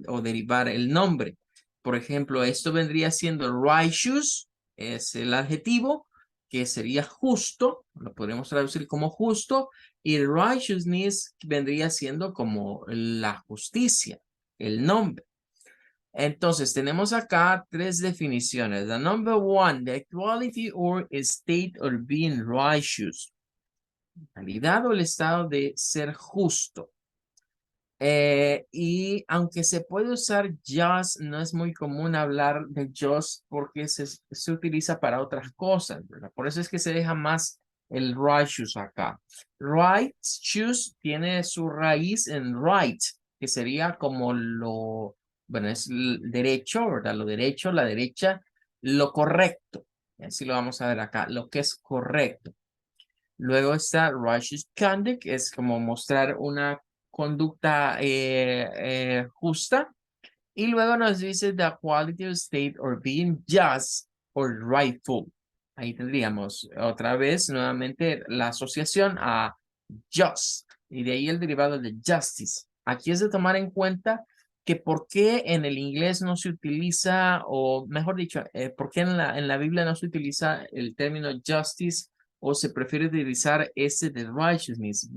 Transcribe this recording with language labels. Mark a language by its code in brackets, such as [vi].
[es] O derivar el nombre. Por ejemplo, esto vendría siendo righteous, es el adjetivo, que sería justo, lo podemos traducir como justo, y righteousness vendría siendo como la justicia, el nombre. Entonces, tenemos acá tres definiciones. [en] The number one, the quality or state of being righteous. [es] Calidad o el estado de ser justo. Y aunque se puede usar just, no es muy común hablar de just porque se utiliza para otras cosas, ¿verdad? Por eso es que se deja más el righteous acá. Righteous tiene su raíz en right, que sería como lo, bueno, es derecho, ¿verdad? Lo derecho, la derecha, lo correcto. Así lo vamos a ver acá, lo que es correcto. Luego está righteous conduct, que es como mostrar una conducta justa. Y luego nos dice [en] the quality of state or being just or rightful. [es] Ahí tendríamos otra vez nuevamente la asociación a just. Y de ahí el derivado de justice. Aquí es de tomar en cuenta que por qué en el inglés no se utiliza, o mejor dicho, por qué en la Biblia no se utiliza el término justice o se prefiere utilizar ese de righteousness.